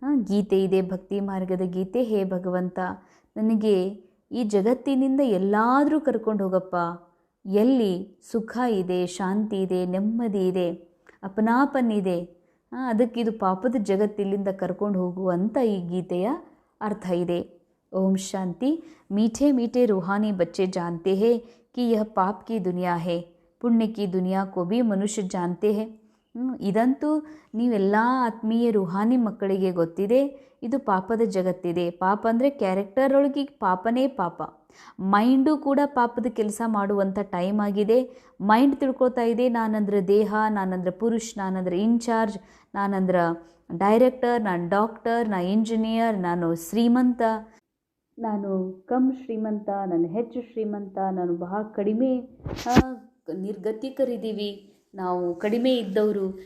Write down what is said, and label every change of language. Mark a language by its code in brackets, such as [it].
[kn] ಗೀತೆ ಇದೆ, ಭಕ್ತಿ ಮಾರ್ಗದ ಗೀತೆ. ಹೇ ಭಗವಂತ, ನನಗೆ ಈ ಜಗತ್ತಿನಿಂದ ಎಲ್ಲಾದರೂ ಕರ್ಕೊಂಡು ಹೋಗಪ್ಪ, ಎಲ್ಲಿ ಸುಖ ಇದೆ, ಶಾಂತಿ ಇದೆ, ನೆಮ್ಮದಿ ಇದೆ, ಅಪನಾಪನ್ ಇದೆ, ಅದಕ್ಕಿದು ಪಾಪದ ಜಗತ್ತಿಲ್ಲಿಂದ ಕರ್ಕೊಂಡು ಹೋಗು ಅಂತ ಈ ಗೀತೆಯ ಅರ್ಥ ಇದೆ. ಓಂ ಶಾಂತಿ. [hi] मीठे मीठे रूहानी बच्चे जानते हैं कि यह पाप की दुनिया है, पुण्य की दुनिया को भी मनुष्य जानते हैं. [kn] ಇದಂತೂ ನೀವೆಲ್ಲ ಆತ್ಮೀಯ ರೂಹಾನಿ ಮಕ್ಕಳಿಗೆ ಗೊತ್ತಿದೆ, ಇದು ಪಾಪದ ಜಗತ್ತಿದೆ. ಪಾಪ ಅಂದರೆ ಕ್ಯಾರೆಕ್ಟರ್ ಒಳಗೆ ಪಾಪನೇ ಪಾಪ. ಮೈಂಡು ಕೂಡ ಪಾಪದ ಕೆಲಸ ಮಾಡುವಂಥ ಟೈಮ್ ಆಗಿದೆ. ಮೈಂಡ್ ತಿಳ್ಕೊತಾ ಇದೆ, ನಾನಂದ್ರೆ ದೇಹ, ನಾನಂದ್ರೆ ಪುರುಷ್, ನಾನಂದ್ರೆ ಇನ್ಚಾರ್ಜ್, ನಾನಂದ್ರೆ ಡೈರೆಕ್ಟರ್, ನಾನು ಡಾಕ್ಟರ್, ನಾನು ಇಂಜಿನಿಯರ್, ನಾನು ಶ್ರೀಮಂತ, ನಾನು ಕಮ್ ಶ್ರೀಮಂತ, ನಾನು ಹೆಚ್ಚು ಶ್ರೀಮಂತ, ನಾನು ಬಹಳ ಕಡಿಮೆ ನಿರ್ಗತಿಕರಿದ್ದೀವಿ, ನಾವು ಕಡಿಮೆ ಇದ್ದವರು.